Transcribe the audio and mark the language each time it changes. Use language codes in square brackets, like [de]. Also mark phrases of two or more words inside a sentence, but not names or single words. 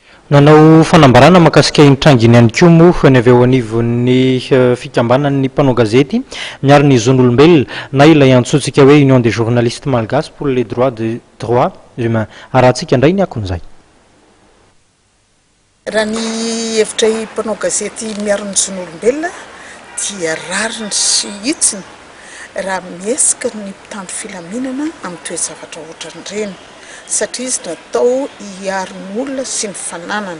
[mg] nanao fanambarana makasika intranginy ihany koa moa ny avy eo anivon'ny fikambanan'ny mpanao gazety miaro ny zon'olombelona na ilay antsointsika hoe union des journalistes malgaches pour les droits humains arahantsika indray ny akon'izay. Raha ny hevitra mpanao gazety miaro ny zon'olombelona dia rariny sy hitsiny raha miesika ny mpitandro filaminana amin'ny toe-zavatra ohatran'ireny satria izy natao hiaro ny olona sy ny fananana.